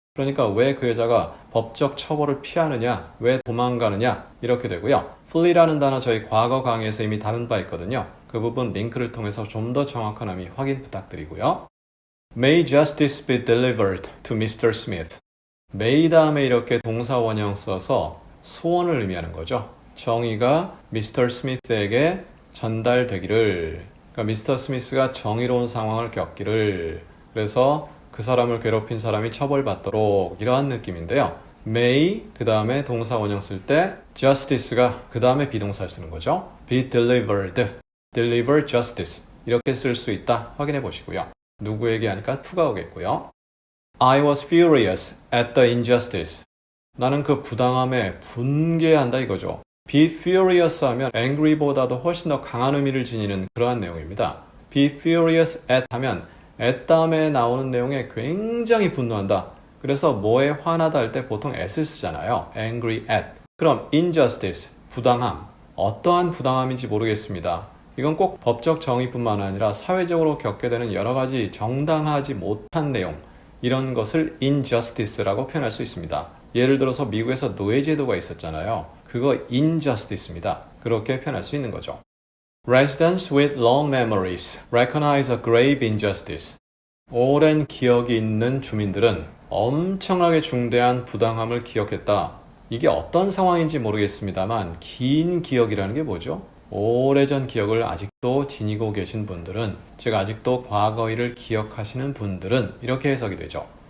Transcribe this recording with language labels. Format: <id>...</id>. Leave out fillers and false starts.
<ko>그러니까 왜 그 여자가 법적 처벌을 피하느냐, 왜 도망가느냐 이렇게 되고요. flee라는 단어 저희 과거 강의에서 이미 다룬 바 있거든요. 그 부분 링크를 통해서 좀 더 정확한 의미 확인 부탁드리고요.</ko> <en>May justice be delivered to Mr. Smith.</en> <ko>May 다음에 이렇게 동사 원형 써서 소원을 의미하는 거죠. 정의가 Mr. Smith에게 전달되기를. 그러니까 미스터 스미스가 정의로운 상황을 겪기를. 그래서 그 사람을 괴롭힌 사람이 처벌받도록 이러한 느낌인데요. may 그 다음에 동사 원형 쓸 때 justice가 그 다음에 비동사를 쓰는 거죠.</ko> <en>be delivered, deliver justice</en> <ko>이렇게 쓸 수 있다 확인해 보시고요. 누구에게 하니까 to가 오겠고요.</ko> <en>I was furious at the injustice.</en> <ko>나는 그 부당함에 분개한다 이거죠. be furious 하면 angry보다도 훨씬 더 강한 의미를 지니는 그러한 내용입니다.</ko> <en>be furious at</en> <ko>하면 at 다음에 나오는 내용에 굉장히 분노한다. 그래서 뭐에 화나다 할 때 보통 at을 쓰잖아요. angry at. 그럼 injustice, 부당함. 어떠한 부당함인지 모르겠습니다. 이건 꼭 법적 정의뿐만 아니라 사회적으로 겪게 되는 여러 가지 정당하지 못한 내용, 이런 것을 injustice라고 표현할 수 있습니다. 예를 들어서 미국에서 노예제도가 있었잖아요. 그거 injustice입니다. 그렇게 표현할 수 있는 거죠.</ko> <en>Residents with long memories recognize a grave injustice.</en> <ko>오랜 기억이 있는 주민들은 엄청나게 중대한 부당함을 기억했다. 이게 어떤 상황인지 모르겠습니다만 긴 기억이라는 게 뭐죠? 오래전 기억을 아직도 지니고 계신 분들은, 즉 아직도 과거 일을 기억하시는 분들은 이렇게 해석이 되죠.</ko>